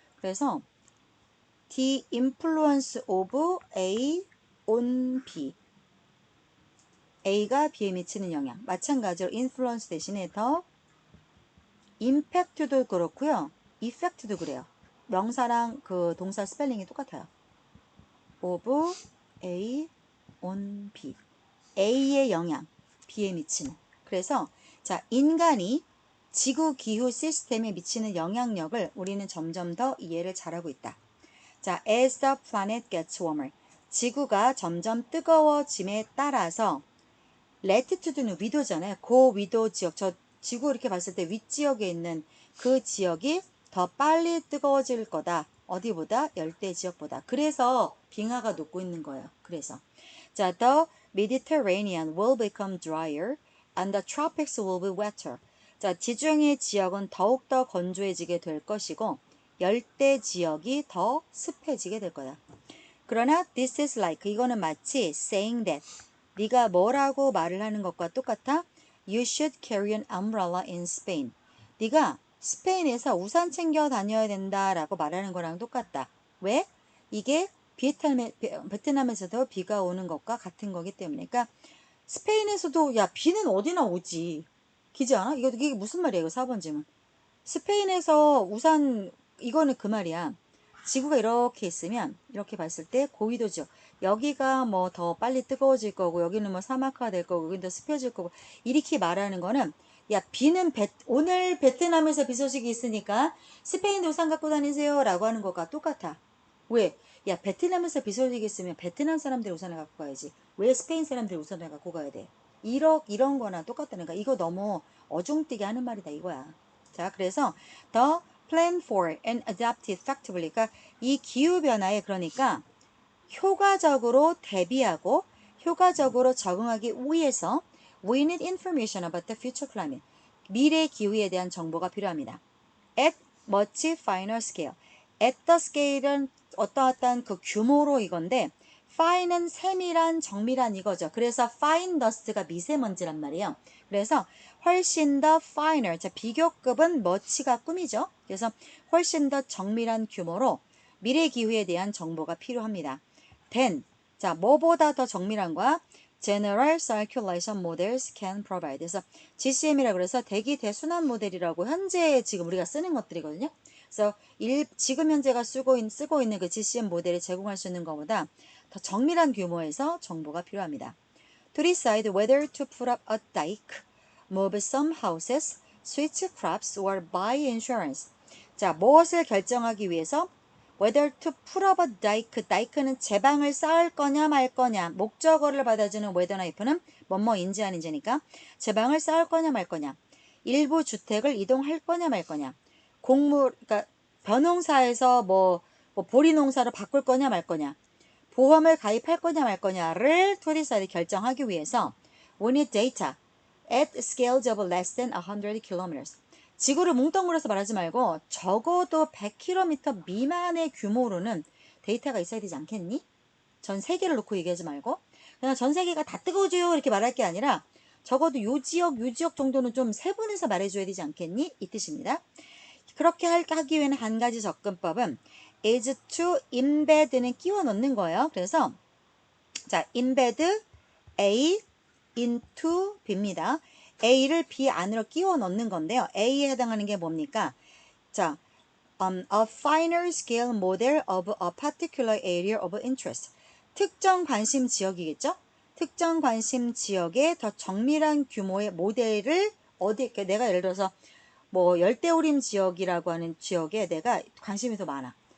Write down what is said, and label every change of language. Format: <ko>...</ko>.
<ko>그래서</ko> <en>the influence of A on B.</en> <ko>A가 B에 미치는 영향. 마찬가지로 influence 대신에 더 impact도 그렇고요. effect도 그래요. 명사랑 그 동사 스펠링이 똑같아요.</ko> <en>of A on B.</en> <ko>A의 영향, B에 미치는. 그래서 자, 인간이 지구 기후 시스템에 미치는 영향력을 우리는 점점 더 이해를 잘하고 있다.</ko> <en>자, as the planet gets warmer.</en> <ko>지구가 점점 뜨거워짐에 따라서 latitude는 위도잖아요. 고 위도 지역, 저 지구 이렇게 봤을 때 윗지역에 있는 그 지역이 더 빨리 뜨거워질 거다. 어디보다? 열대 지역보다. 그래서 빙하가 녹고 있는 거예요.</ko> <en>그래서 자, the Mediterranean will become drier and the tropics will be wetter.</en> <ko>자, 지중해 지역은 더욱더 건조해지게 될 것이고 열대 지역이 더 습해지게 될 거다. 그러나</ko> <en>this is like</en> <ko>이거는 마치</ko> <en>saying that</en> <ko>네가 뭐라고 말을 하는 것과 똑같아.</ko> <en>You should carry an umbrella in Spain.</en> <ko>네가 스페인에서 우산 챙겨 다녀야 된다라고 말하는 거랑 똑같다. 왜? 이게 베트남에서도 비가 오는 것과 같은 거기 때문에. 그러니까 스페인에서도 야 비는 어디나 오지. 기지 않아? 이게 무슨 말이야? 이거 4번 질문. 스페인에서 우산 이거는 그 말이야. 지구가 이렇게 있으면 이렇게 봤을 때 고위도 지역 여기가 뭐 더 빨리 뜨거워질 거고 여기는 뭐 사막화 될 거고 여기는 더 습해질 거고 이렇게 말하는 거는 야 비는 오늘 베트남에서 비 소식이 있으니까 스페인 우산 갖고 다니세요 라고 하는 것과 똑같아. 왜? 야 베트남에서 비 소식이 있으면 베트남 사람들 우산을 갖고 가야지 왜 스페인 사람들 우산을 갖고 가야 돼? 이런 거나 똑같다는 거야. 이거 너무 어중뛰게 하는 말이다 이거야. 자 그래서</ko> <en>the plan for and adapt effectively</en> <ko>그러니까 이 기후변화에 그러니까 효과적으로 대비하고 효과적으로 적응하기 위해서</ko> <en>we need information about the future climate.</en> <ko>미래 기후에 대한 정보가 필요합니다.</ko> <en>At much finer scale. At the scale</en> <ko>은 어떠한 그 규모로 이건데 fine은 세밀한, 정밀한 이거죠. 그래서 fine dust가 미세먼지란 말이에요. 그래서 훨씬 더 finer, 자 비교급은 much가 꿈이죠. 그래서 훨씬 더 정밀한 규모로 미래 기후에 대한 정보가 필요합니다.</ko> <en>then,</en> <ko>자 뭐보다 더 정밀한 거야?</ko> <en>General Circulation Models can provide.</en> <ko>그래서 GCM이라고 그래서 대기 대순환 모델이라고 현재 지금 우리가 쓰는 것들이거든요. 그래서 지금 현재가 쓰고 있는 그 GCM 모델이 제공할 수 있는 것보다 더 정밀한 규모에서 정보가 필요합니다.</ko> <en>To decide whether to put up a dike, move some houses, switch crops, or buy insurance.</en> <ko>자, 무엇을 결정하기 위해서</ko> <en>whether to put up a dike,</en> <ko>dike는 제방을 쌓을 거냐 말 거냐, 목적어를 받아주는 whether나 if는 뭐뭐인지 아닌지니까 제방을 쌓을 거냐 말 거냐, 일부 주택을 이동할 거냐 말 거냐, 그러니까 벼농사에서 뭐 보리농사로 바꿀 거냐 말 거냐, 보험을 가입할 거냐 말 거냐를</ko> <en>to decide</en> <ko>결정하기 위해서</ko> <en>we need data at scales of less than 100 kilometers.</en> <ko>지구를 뭉뚱그려서 말하지 말고 적어도 100km 미만의 규모로는 데이터가 있어야 되지 않겠니? 전 세계를 놓고 얘기하지 말고 그냥 전 세계가 다 뜨거워져요 이렇게 말할 게 아니라 적어도 요 지역 정도는 좀 세분해서 말해줘야 되지 않겠니? 이 뜻입니다. 그렇게 하기 위해는 한 가지 접근법은</ko> <en>is to embed</en> <ko>는 끼워 넣는 거예요. 그래서 자</ko> <en>embed A into B</en> <ko>입니다. A를 B 안으로 끼워 넣는 건데요. A에 해당하는 게 뭡니까?</ko> <en>자, a finer scale model of a particular area of interest.</en> <ko>특정 관심 지역이겠죠? 특정 관심 지역의 더 정밀한 규모의 모델을 내가 예를 들어서 뭐 열대우림 지역이라고 하는 지역에 내가 관심이 더 많아.</ko>